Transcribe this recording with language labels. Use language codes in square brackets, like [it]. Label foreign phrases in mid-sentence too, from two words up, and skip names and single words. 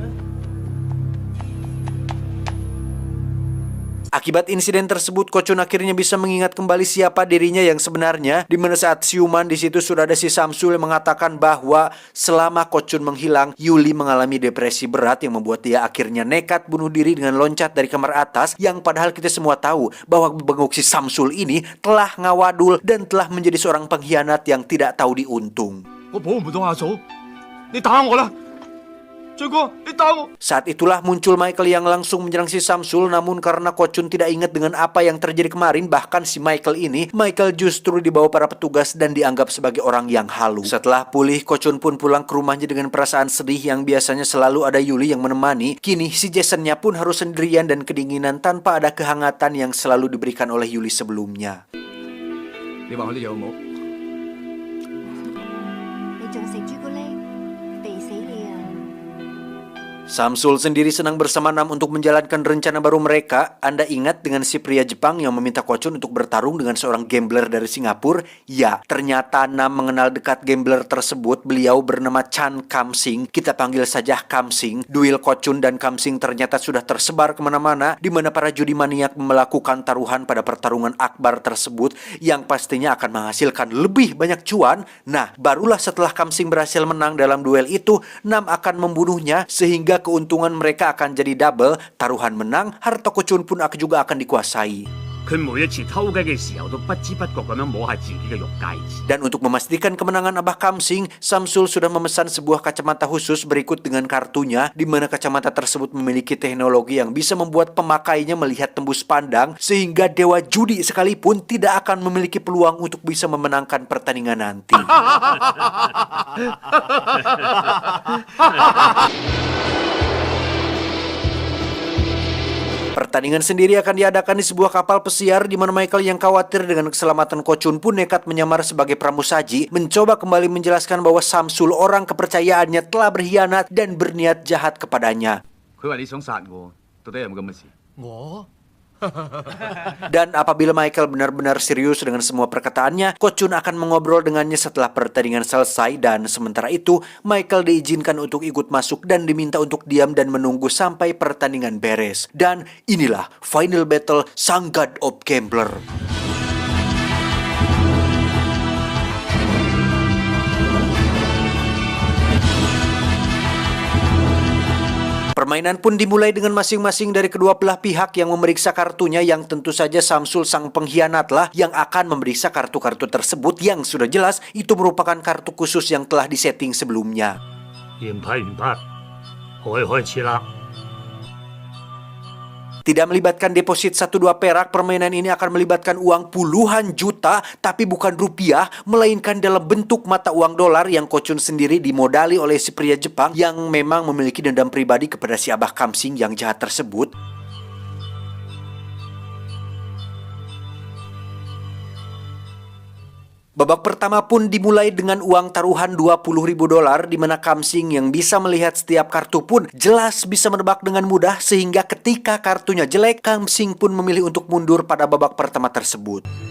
[id] Akibat insiden tersebut, Kochun akhirnya bisa mengingat kembali siapa dirinya yang sebenarnya, di mana saat siuman di situ sudah ada si Samsul yang mengatakan bahwa selama Kochun menghilang, Yuli mengalami depresi berat yang membuat dia akhirnya nekat bunuh diri dengan loncat dari kamar atas, yang padahal kita semua tahu bahwa bengok si Samsul ini telah ngawadul dan telah menjadi seorang pengkhianat yang tidak tahu diuntung. [yue] 我保唔到阿嫂，你打我啦！俊哥，你打我！ [id] Saat itulah muncul Michael yang langsung menyerang si Samsul, namun karena Kochun tidak ingat dengan apa yang terjadi kemarin, bahkan si Michael justru dibawa para petugas dan dianggap sebagai orang yang halu. Setelah pulih, Kochun pun pulang ke rumahnya dengan perasaan sedih yang biasanya selalu ada Yuli yang menemani. Kini si Jasonnya pun harus sendirian dan kedinginan tanpa ada kehangatan yang selalu diberikan oleh Yuli sebelumnya. [yue] 你話佢啲有冇？你仲食朱古力？肥死你啊！ [id] Samsul sendiri senang bersama Nam untuk menjalankan rencana baru mereka. Anda ingat dengan si pria Jepang yang meminta Kochun untuk bertarung dengan seorang gambler dari Singapura? Ya, ternyata Nam mengenal dekat gambler tersebut. Beliau bernama Chan Kamsing. Kita panggil saja Kamsing. Duel Kochun dan Kamsing ternyata sudah tersebar kemana-mana, di mana para judi maniak melakukan taruhan pada pertarungan akbar tersebut yang pastinya akan menghasilkan lebih banyak cuan. Nah, barulah setelah Kamsing berhasil menang dalam duel itu, Nam akan membunuhnya, sehingga keuntungan mereka akan jadi double. Taruhan menang, harta Kochun pun juga akan dikuasai. [yue] 佢每一次偷雞嘅時候都不知不覺咁樣摸下自己嘅玉戒指。 [id] Dan untuk memastikan kemenangan Abah Kamsing, Samsul sudah memesan sebuah kacamata khusus berikut dengan kartunya, di mana kacamata tersebut memiliki teknologi yang bisa membuat pemakainya melihat tembus pandang, sehingga dewa judi sekalipun tidak akan memiliki peluang untuk bisa memenangkan pertandingan nanti. Pertandingan sendiri akan diadakan di sebuah kapal pesiar, di mana Michael yang khawatir dengan keselamatan Kochun pun nekat menyamar sebagai pramusaji, mencoba kembali menjelaskan bahwa Samsul orang kepercayaannya telah berkhianat dan berniat jahat kepadanya. [yue] 佢話你想殺我，到底有冇咁嘅事？ [id] Dan apabila Michael benar-benar serius dengan semua perkataannya, Kochun akan mengobrol dengannya setelah pertandingan selesai. Dan sementara itu, Michael diizinkan untuk ikut masuk dan diminta untuk diam dan menunggu sampai pertandingan beres. Dan inilah [en] final battle [id] Sang God of Gambler. Permainan pun dimulai dengan masing-masing dari kedua belah pihak yang memeriksa kartunya, yang tentu saja Samsul sang pengkhianatlah yang akan memeriksa kartu-kartu tersebut yang sudah jelas itu merupakan kartu khusus yang telah disetting sebelumnya. [yue] 驗批唔得，可以開始啦。 [id] Tidak melibatkan deposit 1-2 perak, permainan ini akan melibatkan uang puluhan juta, tapi bukan rupiah, melainkan dalam bentuk mata uang dolar yang Ko Chun sendiri dimodali oleh si pria Jepang yang memang memiliki dendam pribadi kepada si Abah Kamsing yang jahat tersebut. Babak pertama pun dimulai dengan uang taruhan 20.000 dolar di mana Kamsing yang bisa melihat setiap kartu pun jelas bisa menebak dengan mudah, sehingga ketika kartunya jelek, Kamsing pun memilih untuk mundur pada babak pertama tersebut.